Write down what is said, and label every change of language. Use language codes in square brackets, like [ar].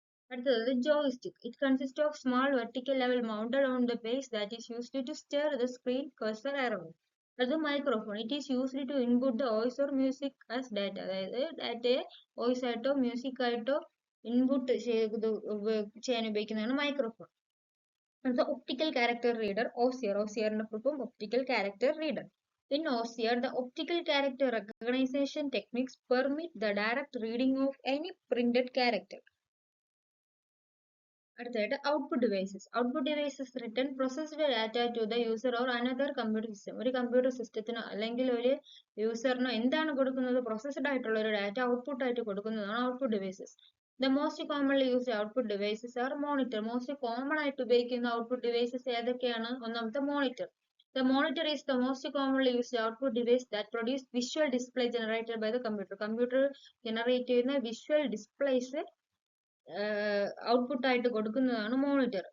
[en] അടുത്തത് joystick. It consist of small vertical lever mounted on the base that is used to steer the screen cursor around. [ml] അത് microphone. [en] It is used to input the voice or music as data. [ml] അതായത് ഡാറ്റയെ voice ആയിട്ടോ music ആയിട്ടോ input ചെയ്യാൻ ഉപയോഗിക്കുന്നതാണ് microphone. അടുത്ത optical character reader, OCR. OCRന്റെ പ്രൂഫും optical character reader. [en] In OCR, the optical character recognition techniques permit the direct reading of any printed character. [ml] അടുത്തതായിട്ട് output devices. [en] Output devices return processed data to the user or another computer system. [ml] ഒരു computer സിസ്റ്റത്തിനോ അല്ലെങ്കിൽ ഒരു യൂസറിനോ എന്താണ് കൊടുക്കുന്നത്? Processed ആയിട്ടുള്ള ഒരു data output ആയിട്ട് കൊടുക്കുന്നതാണ് output devices. [en] The most commonly used output devices are monitor. [ml] Most common ആയിട്ട് ഉപയോഗിക്കുന്ന ഔട്ട്പുട്ട് ഡിവൈസസ് ഏതൊക്കെയാണ്? ഒന്നാമത്തെ monitor. [en] The monitor is the most commonly used output device that produces visual display generated by the computer. [ml] Computer generate ചെയ്യുന്ന visual displays output ആയിട്ട് കൊടുക്കുന്നതാണ് monitor.